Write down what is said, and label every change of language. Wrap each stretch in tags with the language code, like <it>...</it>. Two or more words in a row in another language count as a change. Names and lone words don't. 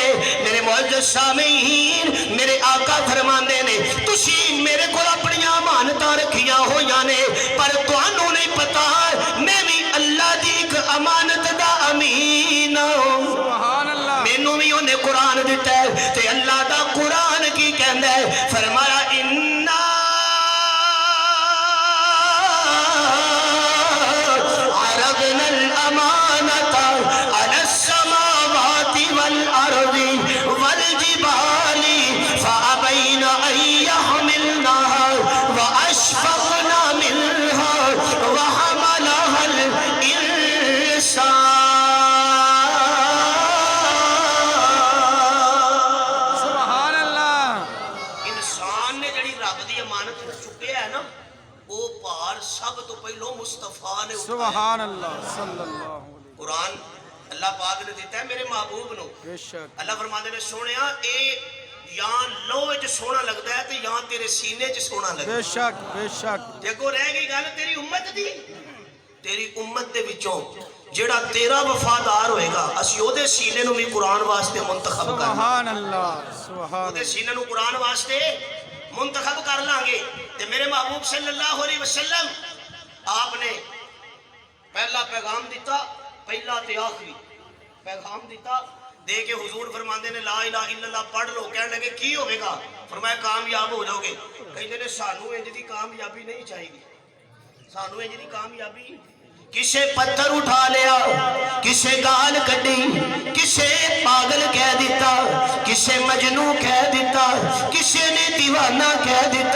<pa>میرے معزز سامعین، میرے آقا فرماندے نے تسی میرے کول اپنیاں امانتاں رکھیاں ہوئیاں نے، پر تہانوں نہیں پتا میں وی اللہ دی اک امانت دا امین ہاں.</pa> <ar>سبحان الله.</ar> <pa>مینوں وی اوہناں قرآن دتا اے تے اللہ دا قرآن کی کہندا اے، فرمایا اِنّا</pa> <ar>عرضنا الأمانة على السماوات والأرض والجبال فأبين أن يحملنها وأشفقن منها وحملها الإنسان. سبحان الله.</ar> <pa>انسان نے جیہڑی رب دی امانت چکی اے نا، اوہ بھار سب توں پہلوں مصطفیٰ نے اٹھایا.</pa> <ar>سبحان الله۔ صلى الله عليه</ar> <pa>قرآن اللہ پاک نے دتا اے میرے محبوب نوں. بیشک اللہ فرماندے نے سوہنیا ایہ یاں لوح چ سوہنا لگدا اے تے یاں تیرے سینے چ سوہنا لگدا اے. بیشک بیشک. دیکھو رہ گئی گل تیری امت دی، تیری امت دے وچوں جیہڑا تیرا وفادار ہووے گا اسی اوہدے سینے نوں وی قرآن واسطے منتخب کر.</pa> <ar>سبحان الله.</ar> <pa>سبحان اوہدے سینے نوں قرآن واسطے منتخب کر لاں گے. تے میرے محبوب</pa> <ar>صلى الله عليه وسلم</ar> <pa>آپ نے پہلا پیغام دتا، پہلا تے آخری پیغام دتا دے کے حضور فرماندے نے</pa> <ar>لا إله إلا الله</ar> <pa>پڑھ لو. کہن لگے کی ہووے گا؟ فرمایا کامیاب ہو جاؤ گے. کہندے نے سانوں اینج دی کامیابی نہیں چاہیدی، سانوں اینج دی کامیابی. کسے پتھر اٹھا لیا، کسے گال کڈھی، کسے پاگل کہہ دتا، کسے مجنوں کہہ دتا، کسے نے دیوانہ کہہ دتا.</pa>